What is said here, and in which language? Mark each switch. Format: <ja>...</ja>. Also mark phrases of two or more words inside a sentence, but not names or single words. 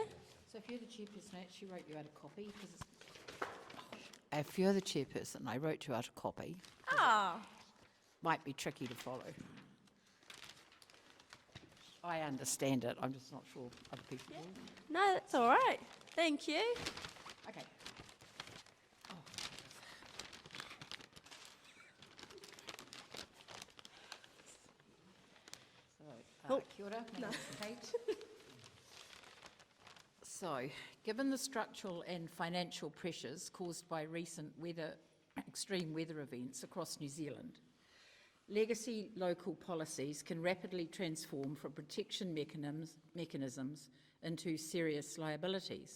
<en>So if you're the chairperson, I actually wrote you out a copy. If you're the chairperson, I wrote you out a copy. Might be tricky to follow. I understand it, I'm just not sure other people do. No, that's all right. Thank you.</en> <mi>Okay. Kia ora,</mi> <en>my name is Kate. So, given the structural and financial pressures caused by recent extreme weather events across New Zealand, legacy local policies can rapidly transform from protection mechanisms into serious liabilities.</en>